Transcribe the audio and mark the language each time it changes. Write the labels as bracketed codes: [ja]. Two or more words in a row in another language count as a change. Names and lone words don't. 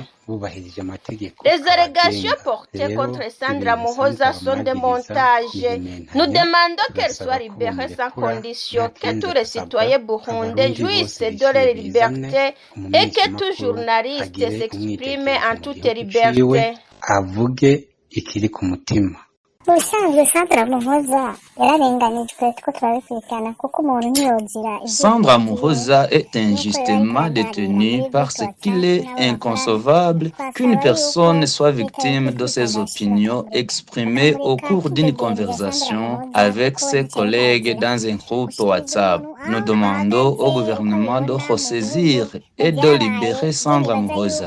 [fr] Les allégations portées contre Sandra Muhoza sont des montages. Nous demandons qu'elle soit libérée sans condition, que tous les citoyens burundais jouissent de leur liberté et que tout journaliste s'exprime en toute liberté. [rn] ubusanzwe Sandra Muhoza yararenganijwe two turabikurikirana kuko umuntu ntiyozira. [fr] Sandra Muhoza est injustement détenue parce qu'il est inconcevable qu'une personne soit victime de ses opinions exprimées au cours d'une conversation avec ses collègues dans un groupe WhatsApp. Nous demandons au gouvernement de ressaisir et de libérer Sandra Muhoza.